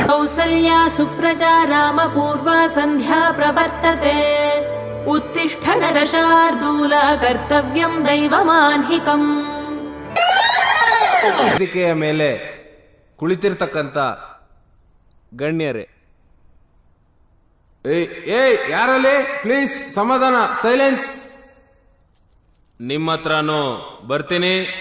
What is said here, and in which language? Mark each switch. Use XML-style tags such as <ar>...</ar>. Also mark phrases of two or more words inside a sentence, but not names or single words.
<sa>कौसल्या सुप्रजा रामपूर्वा संध्या प्रवर्तते उत्तिष्ठ नरशार्दूल कर्तव्यं दैवमान्हिकम्</sa> <kn>ವೇದಿಕೆಯ ಮೇಲೆ ಕುಳಿತಿರ್ತಕ್ಕಂಥ ಗಣ್ಯರೇ, ಏಯ್ ಯಾರಲ್ಲಿ ಪ್ಲೀಸ್ ಸಮಾಧಾನ, ಸೈಲೆನ್ಸ್. ನಿಮ್ಮ ಹತ್ರನೂ ಬರ್ತೀನಿ.</kn>